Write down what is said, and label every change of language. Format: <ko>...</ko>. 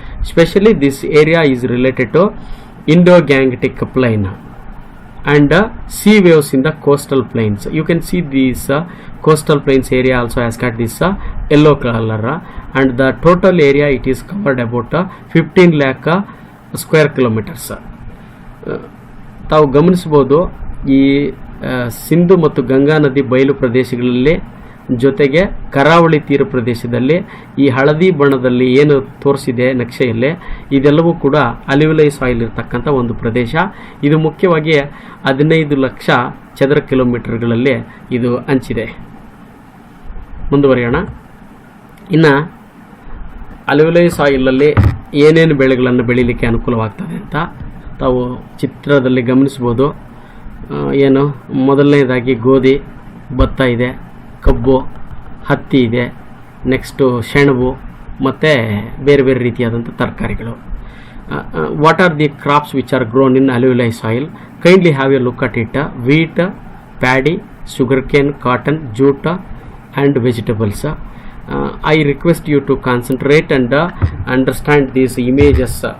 <en>Especially this area is related to Indo-Gangetic plain and sea waves in the coastal plains. You can see this coastal plains area also has got this yellow color, and the total area it is covered about 15 lakh square kilometers.</en> <kn>ತಾವು ಗಮನಿಸಬಹುದು, ಈ ಸಿಂಧು ಮತ್ತು ಗಂಗಾ ನದಿ ಬಯಲು ಪ್ರದೇಶಗಳಲ್ಲಿ ಜೊತೆಗೆ ಕರಾವಳಿ ತೀರ ಪ್ರದೇಶದಲ್ಲಿ ಈ ಹಳದಿ ಬಣ್ಣದಲ್ಲಿ ಏನು ತೋರಿಸಿದೆ ನಕ್ಷೆಯಲ್ಲಿ, ಇದೆಲ್ಲವೂ ಕೂಡ ಅಲ್ಯುವಿಯಲ್ ಸಾಯಿಲ್ ಇರತಕ್ಕಂಥ ಒಂದು ಪ್ರದೇಶ. ಇದು ಮುಖ್ಯವಾಗಿ 15 ಲಕ್ಷ ಚದರ ಕಿಲೋಮೀಟರ್ಗಳಲ್ಲಿ ಇದು ಹಂಚಿದೆ. ಮುಂದುವರಿಯೋಣ. ಇನ್ನು ಅಲ್ಯುವಿಯಲ್ ಸಾಯಿಲಲ್ಲಿ ಏನೇನು ಬೆಳೆಗಳನ್ನು ಬೆಳೀಲಿಕ್ಕೆ ಅನುಕೂಲವಾಗ್ತದೆ ಅಂತ ತಾವು ಚಿತ್ರದಲ್ಲಿ ಗಮನಿಸ್ಬೋದು. ಏನು ಮೊದಲನೇದಾಗಿ ಗೋಧಿ, ಭತ್ತ ಇದೆ, ಕಬ್ಬು, ಹತ್ತಿ ಇದೆ, ನೆಕ್ಸ್ಟು ಸೆಣಬು ಮತ್ತು ಬೇರೆ ಬೇರೆ ರೀತಿಯಾದಂಥ ತರಕಾರಿಗಳು.</kn> <en>What are the crops which are grown in alluvial soil? Kindly have a look at it. Wheat, paddy, sugar cane, cotton, jute and vegetables. I request you to concentrate and understand these images.</en>